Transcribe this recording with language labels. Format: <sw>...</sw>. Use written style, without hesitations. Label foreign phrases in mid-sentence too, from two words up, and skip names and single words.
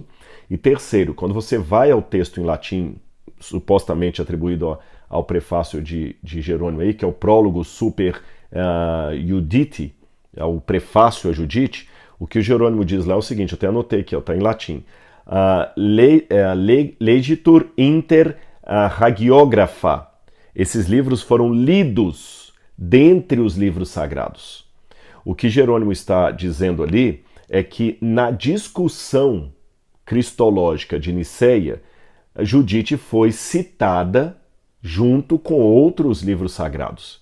<pt>E terceiro, quando você vai ao texto em latim, supostamente atribuído ao prefácio de Jerônimo aí, que é o prólogo super Judite, o prefácio a Judite, o que o Jerônimo diz lá é o seguinte, eu até anotei aqui, está em latim:</pt> <la>legitur inter hagiographa.</la> <pt>Esses livros foram lidos dentre os livros sagrados. O que Jerônimo está dizendo ali é que na discussão cristológica de Niceia, Judite foi citada junto com outros livros sagrados.</pt>